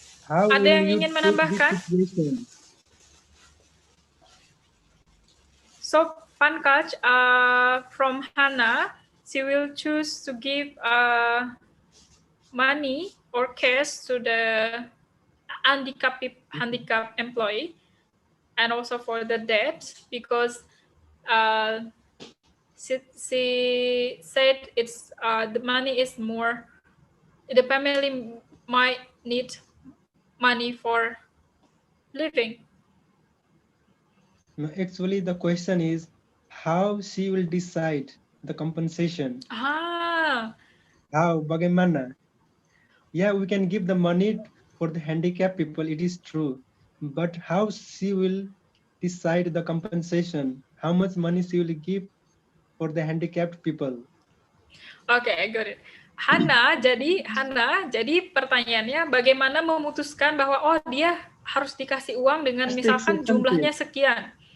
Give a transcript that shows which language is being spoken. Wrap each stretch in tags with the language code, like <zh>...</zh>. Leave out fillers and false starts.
<id>Ada yang ingin menambahkan?</id> <en>So, Pankaj, from Hana, she will choose to give money or cash to the handicapped employee, and also for the debt, because she said it's the money is more. The family might need money for living. No, actually, the question is how she will decide the compensation. How?</en> <id>Bagaimana?</id> <en>Yeah, we can give the money for the handicapped people. It is true, but how she will decide the compensation? How much money she will give for the handicapped people? Okay, got it.</en> <id>Hana, jadi pertanyaannya bagaimana memutuskan bahwa oh dia harus dikasih uang dengan misalkan jumlahnya sekian.</id>